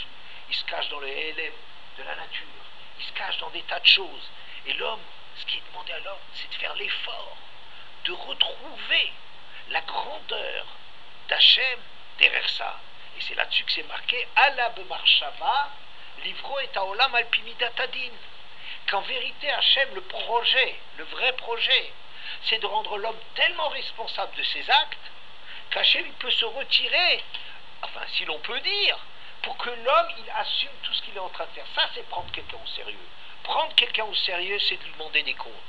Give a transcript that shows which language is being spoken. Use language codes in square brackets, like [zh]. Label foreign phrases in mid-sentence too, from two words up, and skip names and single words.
[fr] Il se cache dans le LM de la nature. Il se cache dans des tas de choses. Et l'homme, ce qui est demandé à l'homme, c'est de faire l'effort de retrouver la grandeur d'Hachem derrière ça. Et c'est là-dessus que c'est marqué [he] עלה במחשבה לברוא את העולם על פי מידת הדין. [fr] Qu'en vérité, Hachem, le projet, le vrai projet, c'est de rendre l'homme tellement responsable de ses actes qu'Hachem il peut se retirer, enfin si l'on peut dire, pour que l'homme il assume tout ce qu'il est en train de faire. Ça, c'est prendre quelqu'un au sérieux. Prendre quelqu'un au sérieux, c'est de lui demander des comptes.